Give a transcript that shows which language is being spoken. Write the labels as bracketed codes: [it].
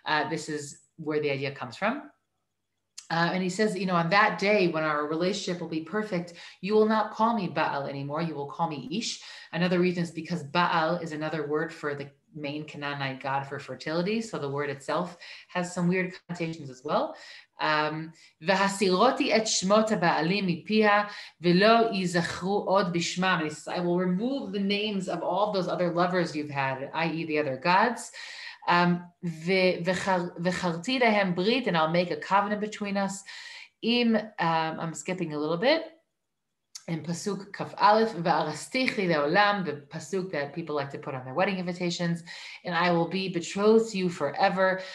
[en] This is where the idea comes from. And he says, on that day when our relationship will be perfect, you will not call me Baal anymore. You will call me Ish. Another reason is because Baal is another word for the main Canaanite god for fertility. So the word itself has some weird connotations as well. [he] והסירותי את שמות הבעלים מפיה ולא יזכרו עוד בשמם. [en] And he says, I will remove the names of all those other lovers you've had, i.e. the other gods. [he] וחרתי להם ברית, [en] and I'll make a covenant between us. I'm skipping a little bit. In pasuk kaf aleph, [he] ve'arastich li le'olam, [en] the pasuk that people like to put on their wedding invitations, and I will be betrothed to you forever.